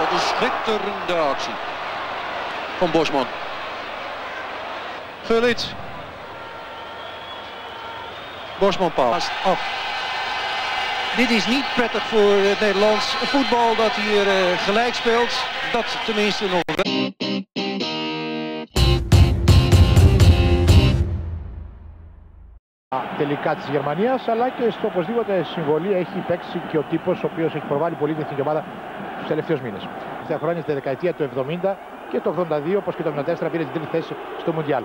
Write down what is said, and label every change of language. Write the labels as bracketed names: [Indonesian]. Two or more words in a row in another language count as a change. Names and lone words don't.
[Dutch] Wat een schitterende actie van Bosman. Gullit. Bosman paast af. Dit is niet prettig voor het Nederlands voetbal dat hier gelijk speelt. Dat tenminste nog wel. [Greek] Τελικά της Γερμανίας, αλλά και στο οπωσδήποτε συμβολή έχει παίξει και ο τύπος ο οποίος έχει προβάλει πολύ την εθνική ομάδα τους τελευταίους μήνες. Στα χρόνια στη δεκαετία του 70 και το 82, όπως και το 74 πήρε την τρίτη θέση στο Μουντιάλ.